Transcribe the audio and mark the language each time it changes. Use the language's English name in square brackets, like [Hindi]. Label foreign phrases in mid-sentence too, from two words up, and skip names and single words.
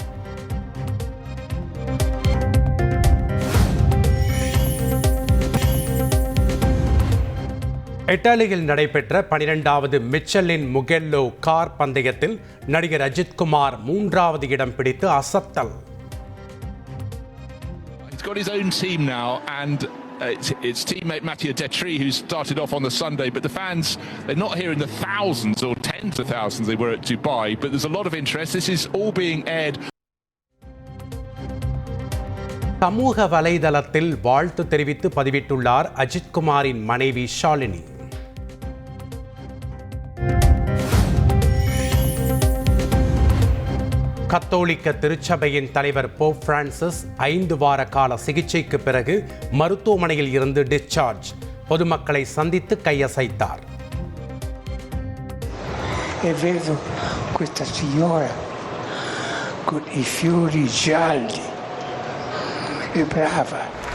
[Tamil] இத்தாலியில் நடைபெற்ற 12வது மிச்சலின் முகெல்லோ கார் பந்தயத்தில் நடிகர் அஜித்குமார் 3வது இடம் பிடித்து அசத்தல். [English] He's got his own team now and it's teammate Mattia Detri who started off on the Sunday, but the fans, they're not here in the thousands or tens of thousands they were at Dubai, but there's a lot of interest. This is all being aired. [Tamil] சமூக வலைதளத்தில் வாழ்த்து தெரிவித்து பதிவிட்டுள்ளார் அஜித்குமாரின் மனைவி ஷாலினி. கத்தோலிக்க திருச்சபையின் தலைவர் போப் பிரான்சிஸ் 5 வார கால சிகிச்சைக்கு பிறகு மருத்துவமனையில் இருந்து டிஸ்சார்ஜ். பொதுமக்களை சந்தித்து கையசைத்தார். [Italian] E vedo questa signora con i fiori gialli. È brava.